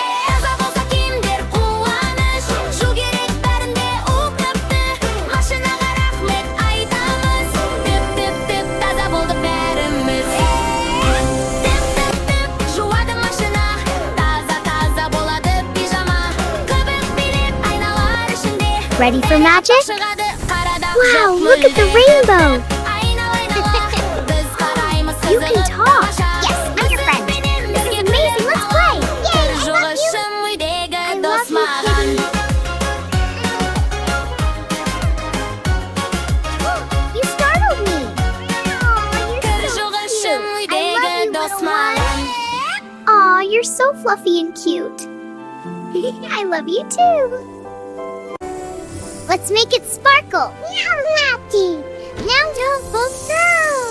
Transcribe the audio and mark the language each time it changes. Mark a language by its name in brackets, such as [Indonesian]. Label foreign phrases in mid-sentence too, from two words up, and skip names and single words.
[Kazakh] Таза болса киімдер қуаныш, жу керек бәрінде уқыпты. Машинаға рахмет айтамыз, тып-тып-тып, таза болдық бәріміз. Тып-тып-тып, жуады машина, таза-таза болады пижама. Көбік билеп айналар ішінде, [English] Ready for magic? [Kazakh] шығады қарадақ [English] Wow, [Kazakh] жоқ [English] look at the [Kazakh] мүлде. [English] rainbow! [Kazakh] Біз қараймыз [English] You can [Kazakh] қызығып [English] talk. [Kazakh] тамаша. [English] Yes, I'm your friend. [Kazakh] Менен [English] This is [Kazakh] бірге [English] amazing. [Kazakh] күліп [English] Let's play. [Kazakh] алам, [English] Yay, [Kazakh] кір [English] I love you. [Kazakh] жуғышым үйдегі [English] I [Kazakh] дос [English] love you, [Kazakh] маған. [English] You startled me. [Kazakh] Кір жуғышым үйдегі дос маған. [English] Aw, you're so fluffy and cute. I love you too. Let's make it sparkle. Now don't go